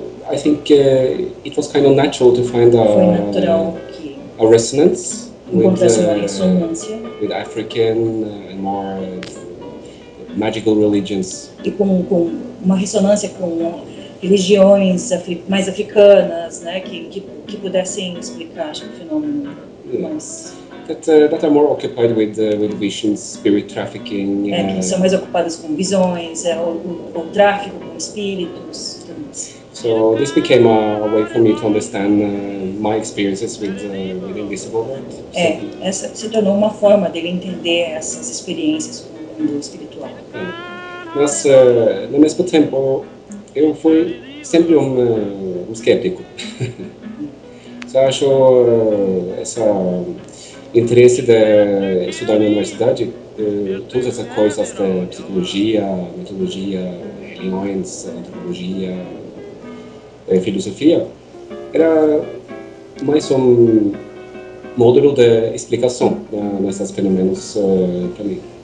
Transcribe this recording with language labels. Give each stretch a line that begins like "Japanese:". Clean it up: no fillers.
English: I think it was kind of natural to find a resonance with African and more magical religions.
Portuguese: E com uma ressonância com religiões mais africanas, né, que pudessem explicar o fenômeno.
English: That are more occupied with visions, spirit trafficking.
Portuguese: Que são mais ocupadas com visões, ou tráfico com espíritos.
English: So this became a way for me to understand my experiences with invisible world.
Portuguese: É, essa se tornou uma forma dele entender essas experiências com o mundo espiritual. Mas no mesmo tempo eu fui sempre um cético. Você achou esse interesse de estudar na universidade, todas essas coisas de psicologia, mitologia, religiões, antropologia, filosofia, era mais um módulo de explicação desses fenômenos para mim.